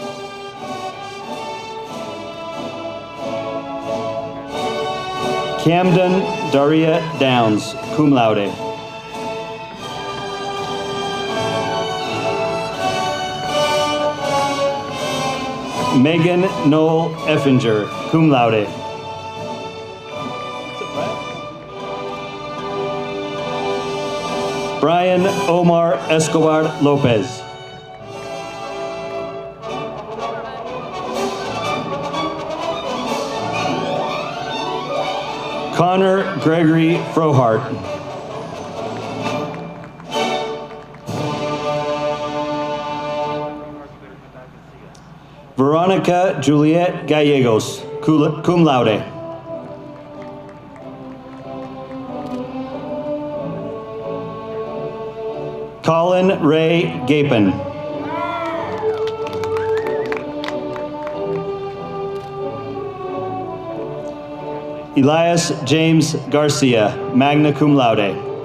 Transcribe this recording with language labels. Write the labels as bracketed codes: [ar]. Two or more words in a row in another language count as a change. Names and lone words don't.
[en] Camden Daria Downs, [la] cum laude. [en] Megan Noel Effinger, [la] cum laude. [en] Brian Omar Escobar Lopez. Connor Gregory Frohart. Veronica Juliet Gallegos, [la] cum laude. [en] Colin Ray Gapin. Elias James Garcia, [la] magna cum laude.